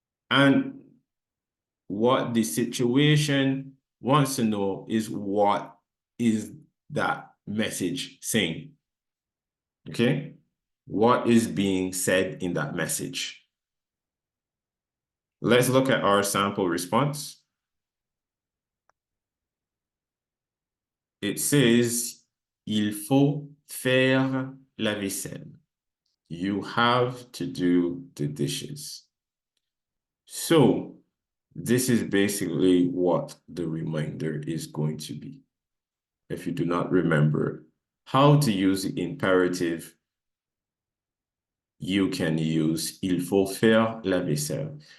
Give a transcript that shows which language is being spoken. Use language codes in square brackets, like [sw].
[en] And what the situation wants to know is, what is that message saying? Okay? What is being said in that message? Let's look at our sample response. It says, [fr] il faut faire la vaisselle. [en] You have to do the dishes. So this is basically what the reminder is going to be. If you do not remember how to use the imperative, you can use [fr] il faut faire la vaisselle.